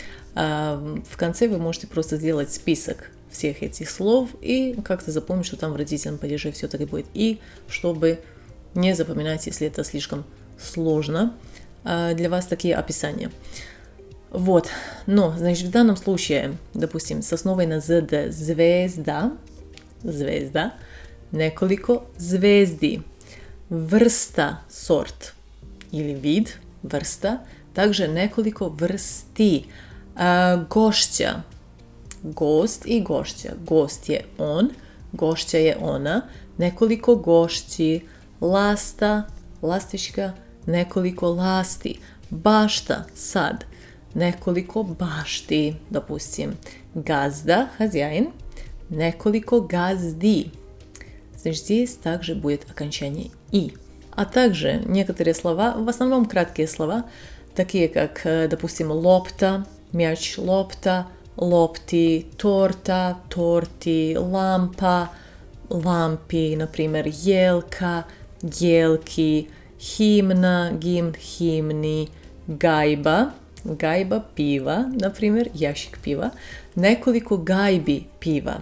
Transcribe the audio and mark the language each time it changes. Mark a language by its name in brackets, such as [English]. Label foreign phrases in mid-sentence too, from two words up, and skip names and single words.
[Russian] В конце вы можете просто сделать список всех этих слов и как-то запомнить, что там в родительном падеже все-таки будет «и», чтобы не запоминать, если это слишком сложно для вас такие описания. Вот, но, значит, в данном случае, допустим, с основой на «зд» звезда, звезда, [Serbian] неколико звезди, vrsta [Russian] сорт или вид, [Serbian] vrsta, также неколико vrsti, gošća, gost i gošća. Gost je on, gošća je ona, nekoliko gošći, lasta, lastička, nekoliko lasti, bašta, sad, nekoliko bašti, допустим, gazda, хозяин, nekoliko gazdi. [Russian] Значит, здесь также будет окончание «и». А также некоторые слова, в основном краткие слова, такие как, допустим, лопта, мяч, [Serbian] лопта, лопти, торта, торти, лампа, лампи, [Russian] например, [Serbian] елка, елки, [Russian] химна, гимн, [Serbian] химни, гайба, гайба пива, [Russian] например, ящик пива, [Serbian] неколико гайби пива.